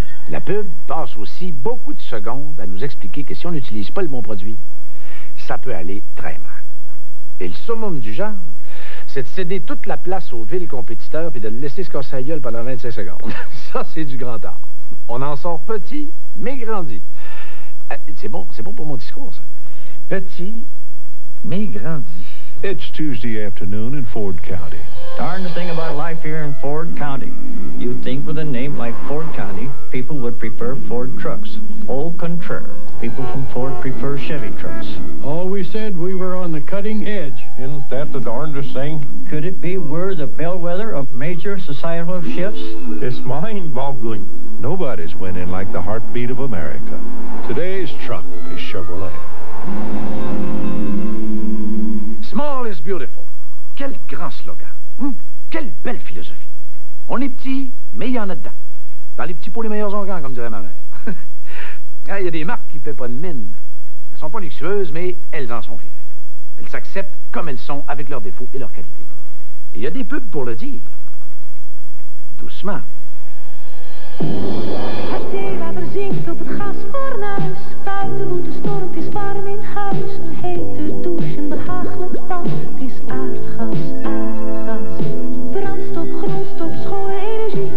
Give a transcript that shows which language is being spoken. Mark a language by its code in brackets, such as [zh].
[fr] La pub passe aussi beaucoup de secondes à nous expliquer que si on n'utilise pas le bon produit, ça peut aller très mal. Et le summum du genre, c'est de céder toute la place aux villes compétiteurs puis de le laisser se casser la gueule pendant 25 secondes. Ça, c'est du grand art. On en sort petit, mais grandi. C'est bon pour mon discours, ça. Petit, mais grandi. [en] It's Tuesday afternoon in Ford County. Darndest thing about life here in Ford County. You'd think with a name like Ford County, people would prefer Ford trucks. Au contraire, people from Ford prefer Chevy trucks. Always said we were on the cutting edge. Isn't that the darndest thing? Could it be we're the bellwether of major societal shifts? It's mind-boggling. Nobody's winning like the heartbeat of America. Today's truck is Chevrolet. Small is beautiful. [fr] Quel grand slogan. Quelle belle philosophie. On est petit, mais il y en a dedans. Dans les petits pots, les meilleurs organes, comme dirait ma mère. Il y a des marques qui ne paient pas de mine. Elles sont pas luxueuses, mais elles en sont fières. Elles s'acceptent comme elles sont, avec leurs défauts et leurs qualités. Et il y a des pubs pour le dire. Doucement. [nl] Het zeewater zinkt op het gasfornuis. Buiten woedt de storm, het is warm in huis. Een hete douche, een behagelijk bad. Het is aardgas, aardgas. Brandstof, grondstof, schone energie.